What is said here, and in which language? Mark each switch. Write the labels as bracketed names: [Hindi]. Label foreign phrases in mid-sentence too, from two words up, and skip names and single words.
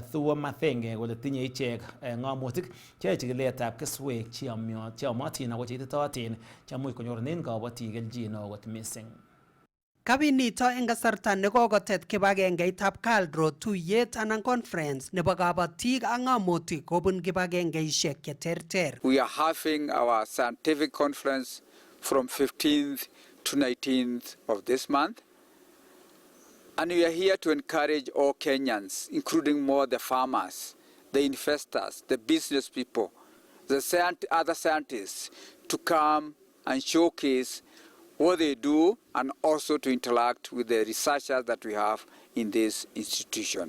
[Kalenjin] Thuo Mathenge kole tinye ichek ng'omutik cheyoe chikiletab keswek cheyomotin ako cheititootin chemuch konyorunen kabotik kelchin neo kot missing. Kabinito eng kasarta nekokotet kibagengeitab KALRO tuyet anan conference nebo kabatik ak ng'omutik kobun kibagengeisiek cheterter. [English] We are having our scientific conference from 15th to 19th of this month. And we are here to encourage all Kenyans, including more the farmers, the investors, the business people, the other scientists, to come and showcase what they do and also to interact with the researchers that we have in this institution.